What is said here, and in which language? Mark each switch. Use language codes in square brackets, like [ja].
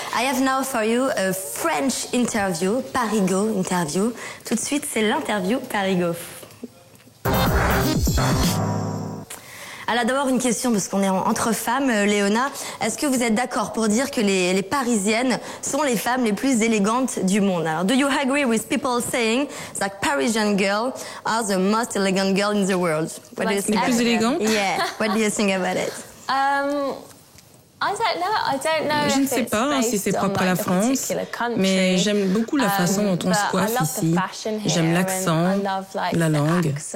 [en] I have now for you a French interview, Parigo interview. [fr] Tout de suite, c'est l'interview Parigo. Alors d'abord une question, parce qu'on est entre femmes, Léona. Est-ce que vous êtes d'accord pour dire que les Parisiennes sont les femmes les plus élégantes du monde? [en] Alors, do you agree with people saying that Parisian girls are the most elegant girl in the world? What do you think? [fr] Les plus élégantes? [en] Yeah. What do you think about it? [fr] Je ne sais pas si c'est propre à la France, mais j'aime beaucoup la façon dont on se coiffe ici. J'aime l'accent, la langue.